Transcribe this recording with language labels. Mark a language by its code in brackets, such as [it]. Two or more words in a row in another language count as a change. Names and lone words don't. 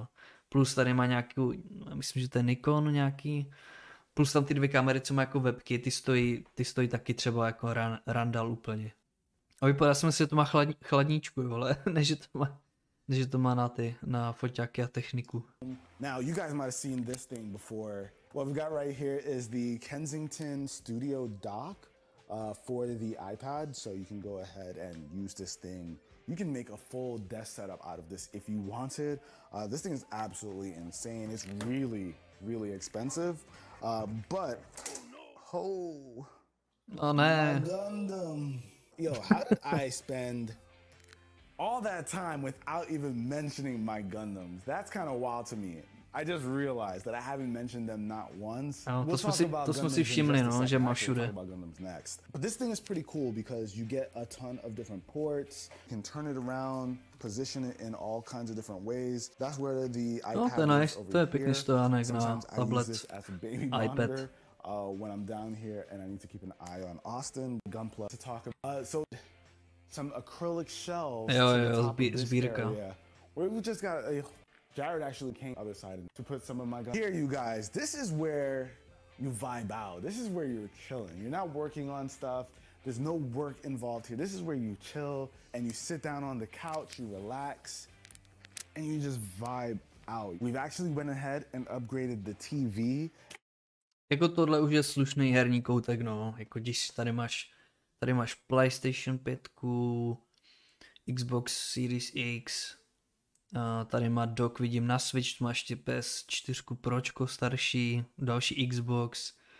[cs] Plus tady má nějakou, myslím, že to je Nikon nějaký. Plus tam ty dvě kamery, co má jako webky, ty stojí taky třeba jako randal úplně. A vypadá se mi, že to má chladničku, vole, než že to má na foťáky a techniku. [en] Now, you guys might have seen this thing before. What we've got right here is the Kensington Studio dock for the iPad, so you can go ahead and use this thing. You can make a full desk setup out of this if you wanted. This thing is absolutely insane. It's really, really expensive, but oh [cs] ne. [en] Gundam. Yo, how did I spend all that time without even mentioning my Gundams? That's kind of wild to me. I just realized that I haven't mentioned them not once. [cs] To jsme si všimli, no, že má všude. [en] But this thing is pretty cool because you get a ton of different ports. You can turn it around, position it in all kinds of different ways. That's where the iPad is over [cs] to je pěkný stojánek na [en] Sometimes I [cs] tablet, [en] use this as a baby [cs] iPad. [en] monitor. When I'm down here and I need to keep an eye on Austin, Gunpla to talk about. So some acrylic shelves [cs] Jo, [en] to the top of this [cs] sbírka. [en] area, where we just got Jared actually came other side to put some of my guns. Here, you guys, this is where you vibe out. This is where you're chilling. You're not working on stuff. There's no work involved here. This is where you chill and you sit down on the couch, you relax, and you just vibe out. We've actually went ahead and upgraded the TV. [cs] Jako tohle už je slušný herní koutek, no. Jako když tady máš PlayStation 5, Xbox Series X, tady má dock, vidím na Switch, máš ještě PS4 Pročko starší, další Xbox.